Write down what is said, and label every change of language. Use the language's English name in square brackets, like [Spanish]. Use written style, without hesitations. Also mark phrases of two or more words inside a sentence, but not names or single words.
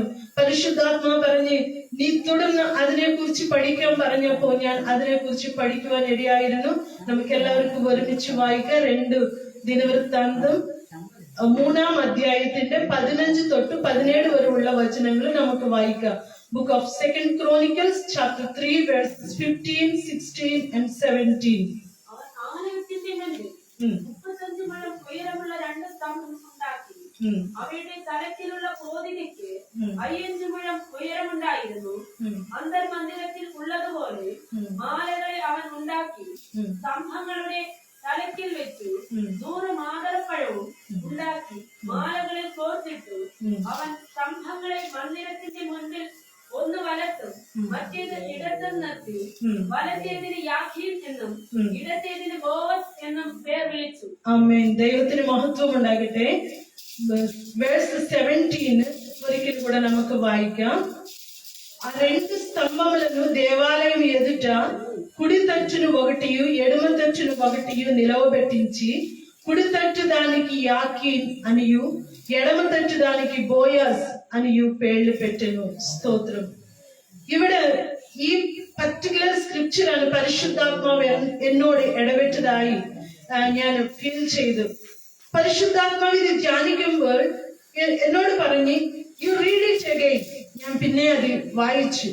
[Malayalam] പരിശുദ്ധാത്മാവ് പറഞ്ഞ് നീ തുടർന്ന് അതിനെക്കുറിച്ച് പഠിക്കാൻ പറഞ്ഞപ്പോ ഞാൻ അതിനെക്കുറിച്ച് പഠിക്കുവാൻ ഇടയായിരുന്നു. നമുക്ക് എല്ലാവർക്കും ഒരുമിച്ച് വായിക്കാം. 2 ദിനവൃത്താന്തം 3-ാം അധ്യായത്തിന്റെ 15 തൊട്ട് 17 വരെയുള്ള വചനങ്ങൾ നമുക്ക് വായിക്കാം. [English] book of second chronicles chapter 3 verses 15, 16 and 17. [Malayalam] അവയുടെ തലത്തിലുള്ള കോതികയ്ക്ക് 5 മുഴം ഉയരമുണ്ടായിരുന്നു. അന്തർമന്ദിരത്തിൽ ഉള്ളതുപോലെ മാലകളെ അവൻ ഉണ്ടാക്കി സ്തംഭങ്ങളുടെ തലയ്ക്കിൽ വെച്ചു 100 മാതളപ്പഴവും ഉണ്ടാക്കി മാലകളെ കോർത്തിട്ടു. അവൻ സ്തംഭങ്ങളെ മന്ദിരത്തിന്റെ മുൻപിൽ ഒന്ന് വലത്തും മറ്റേത് ഇടത്തും നിർത്തി വലത്തേതിന് യാഖീൻ എന്നും ഇടത്തേതിന് ബോവസ് എന്നും പേർ വിളിച്ചു. ആമേൻ. ദൈവത്തിന് മഹത്വം ഉണ്ടാകട്ടെ. വേഴ്സ് 17 ഒരിക്കൽ കൂടെ നമുക്ക് వాయిക്കാം. [Telugu] ఆ 2 స్తంభములను దేవాలయం ఎదుట కుడి తట్టును ఒకటియు ఎడమ తట్టును ఒకటియు నిలవబెట్టించి కుడి తట్టు దానికి యాకీన్ అనియు ఎడమ తట్టు దానికి బోయాస్ అనియు పేర్లు పెట్టెను. [Malayalam] സ്തോത്രം. ഇവിടെ ഈ [English] particular scripture [Malayalam] പരിശുദ്ധാത്മാവ് എന്നോട് ഇടപെട്ടതായി ഞാൻ ഫീൽ ചെയ്തു. പരിശുദ്ധാത്മാവ് ഇത് ധ്യാനിക്കുമ്പോൾ എന്നോട് പറഞ്ഞ് [English] you read it again. [Malayalam] ഞാൻ പിന്നെ അത് വായിച്ചു.